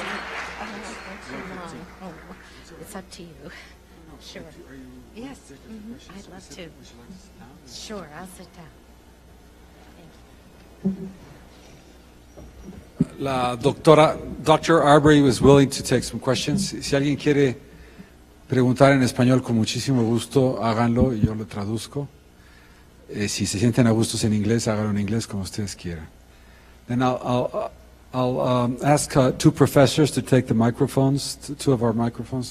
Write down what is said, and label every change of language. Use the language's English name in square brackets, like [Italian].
[English] I don't know if too long. Oh, it's up to you. Sure. Yes, I'd love to. Sure, I'll sit down. Thank you. [Spanish] La doctora, Dr. [English] Arbery was willing to take some questions. [Spanish] Si alguien quiere preguntar en español, con muchísimo gusto, háganlo y yo lo traduzco. Si se sienten a gustos en inglés, háganlo en inglés como ustedes quieran. [English] Then I'll ask two professors to take the microphones, two of our microphones.